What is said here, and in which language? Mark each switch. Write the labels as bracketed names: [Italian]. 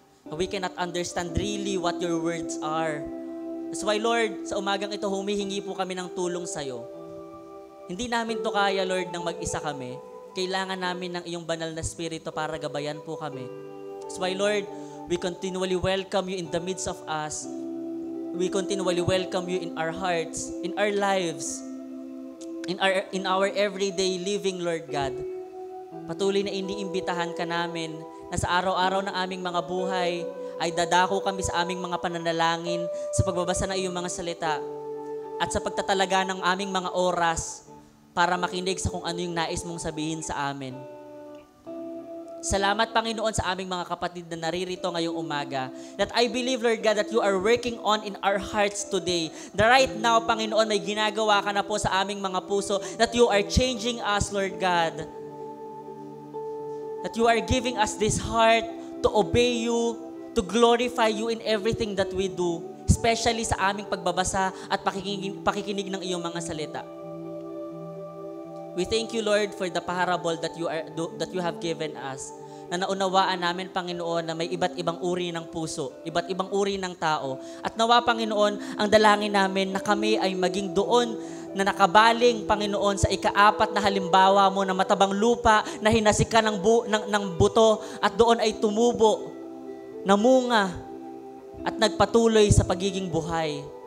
[English] We cannot understand really what your words are. That's why, [Filipino] Lord, sa umagang ito, humihingi po kami ng tulong sa iyo. Hindi namin to kaya, Lord, nang mag-isa kami. Kailangan namin ng iyong banal na spirito para gabayan po kami. [English] That's why, Lord, we continually welcome you in the midst of us. We continually welcome you in our hearts, in our lives, in our everyday living, Lord God. [Filipino] Patuloy na iniimbitahan ka namin na sa araw-araw ng aming mga buhay ay dadako kami sa aming mga pananalangin sa pagbabasa ng iyong mga salita at sa pagtatalaga ng aming mga oras para makinig sa kung ano yung nais mong sabihin sa amin. Salamat, Panginoon, sa aming mga kapatid na naririto ngayong umaga. [English] That I believe, Lord God, that you are working on in our hearts today. That right now, [Filipino] Panginoon, may ginagawa ka na po sa aming mga puso. [English] That you are changing us, Lord God. That you are giving us this heart to obey you, to glorify you in everything that we do. [Filipino] Especially sa aming pagbabasa at pakikinig ng iyong mga salita. [English] We thank you, Lord, for the parable that you have given us. [Filipino] Na naunawaan namin, Panginoon, na may iba't ibang uri ng puso, iba't ibang uri ng tao. At nawa, Panginoon, ang dalangin namin na kami ay maging doon na nakabaling, Panginoon, sa ika-4 na halimbawa mo na matabang lupa na hinasikan ng buto at doon ay tumubo, namunga, at nagpatuloy sa pagiging buhay.